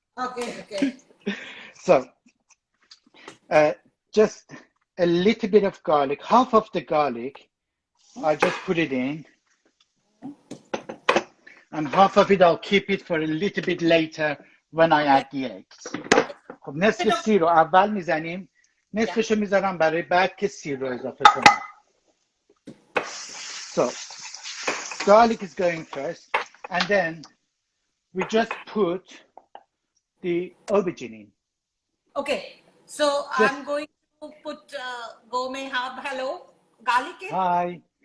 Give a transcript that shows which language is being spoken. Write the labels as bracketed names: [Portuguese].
[English] Okay. So, just a little bit of garlic, half of the garlic, I just put it in. And half of it, I'll keep it for a little bit later when I add the eggs. [Persian] خب نصف سیر رو اول میزنیم، نصفش رو میذارم برای بعد که سیر رو اضافه کنم. [English] So, garlic is going first, and then we just put the aubergine in. Okay, so I'm going to put gourmet herb, hello, garlic in. Hi.